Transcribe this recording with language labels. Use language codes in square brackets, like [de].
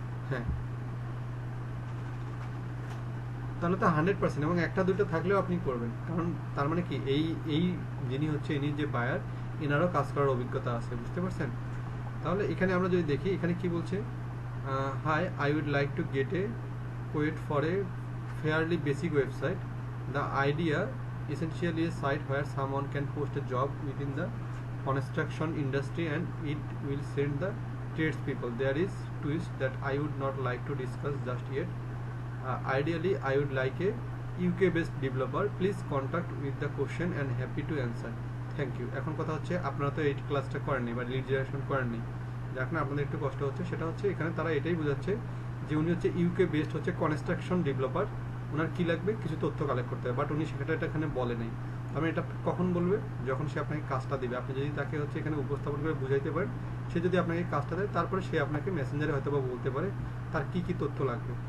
[bn] হ্যাঁ, তাহলে তো 100%, এবং একটা দুটো থাকলেও আপনি করবেন। কারণ তার মানে কি, এই যিনি হচ্ছে, ইনি যে বায়ার, এনারও কাজ করার অভিজ্ঞতা আছে, বুঝতে পারছেন? তাহলে এখানে আমরা যদি দেখি, এখানে কি বলছে, [en] Hi, I would like to get a quote for a fairly basic website. The idea essentially a site where someone can post a job within the construction industry and it will send the tradespeople. There is twist that I would not like to discuss just yet. Ideally, I would like a UK-based developer. Please contact with the question and happy to answer. Thank you. [bn] এখন কথা হচ্ছে, আপনারা তো এই ক্লাসটা করেননি বা lead generation করেননি, যার কারণে আপনাদের একটু কষ্ট হচ্ছে। সেটা হচ্ছে এখানে তারা এটাই বোঝাচ্ছে যে উনি হচ্ছে ইউকে বেসড হচ্ছে কনস্ট্রাকশন ডেভেলপার, ওনার কী লাগবে, কিছু তথ্য কালেক্ট করতে হবে, বাট উনি সেটা এখানে বলে নেই। আমি এটা কখন বলবে, যখন সে আপনাকে কাজটা দিবে। আপনি যদি তাকে হচ্ছে এখানে উপস্থাপন করে বুঝাইতে পারেন, সে যদি আপনাকে কাজটা দেয়, তারপরে সে আপনাকে মেসেঞ্জারে হয়তো বা বলতে পারে তার কী কী তথ্য লাগবে।